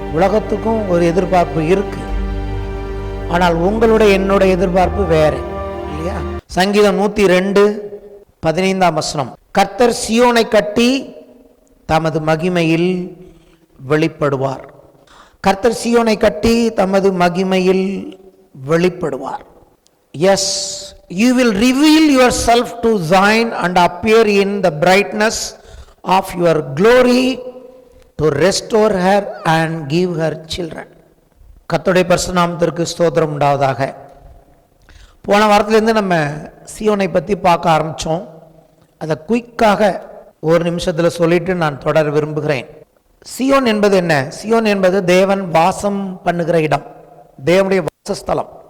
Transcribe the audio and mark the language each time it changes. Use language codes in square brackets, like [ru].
[ta] உலகத்துக்கும் ஒரு எதிர்பார்ப்பு இருக்கு. ஆனால் உங்களுடைய என்னுடைய எதிர்பார்ப்பு வேற இல்லையா? சங்கீதம் 102:15 கர்த்தர் சீயோனை கட்டி தமது மகிமையில் வெளிப்படுவார். கர்த்தர் சீயோனை கட்டி தமது மகிமையில் வெளிப்படுவார். [en] Yes, you will reveal yourself to Zion and appear in the brightness of your glory to restore her and give her children. [ta] கர்த்தருடைய பரிசுத்த நாமத்திற்கு ஸ்தோத்திரம் உண்டாவதாக. போன வாரத்திலிருந்து நம்ம சீயோனை பற்றி பார்க்க ஆரம்பித்தோம். அதை குயிக்காக ஒரு நிமிஷத்தில் சொல்லிட்டு நான் தொடர விரும்புகிறேன். சீயோன் என்பது என்ன? சீயோன் என்பது தேவன் வாசம் பண்ணுகிற இடம், தேவனுடைய வாசஸ்தலம்.